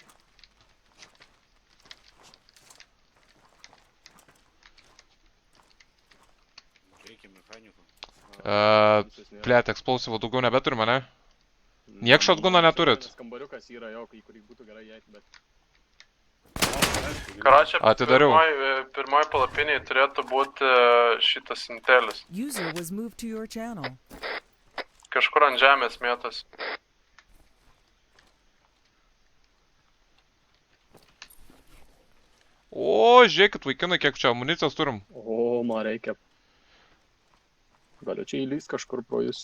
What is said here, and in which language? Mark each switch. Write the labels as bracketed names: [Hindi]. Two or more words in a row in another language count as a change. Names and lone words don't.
[Lithuanian] Plėt, explosivo daugiau nebeturime, ne? Niek shotguną neturit? Kambariukas yra jo, į kurį būtų gerai įeiti, bet... Karačia, Atidariau. pirmoj palapiniai turėtų būti šitas intelis. [English] User was moved to your channel. [Lithuanian] Kažkur ant žemės mėtas. O, žiūrėkit, vaikinai, kiek čia amunicijos turim. O, man reikia. Galiu čia įlys kažkur pro jūs.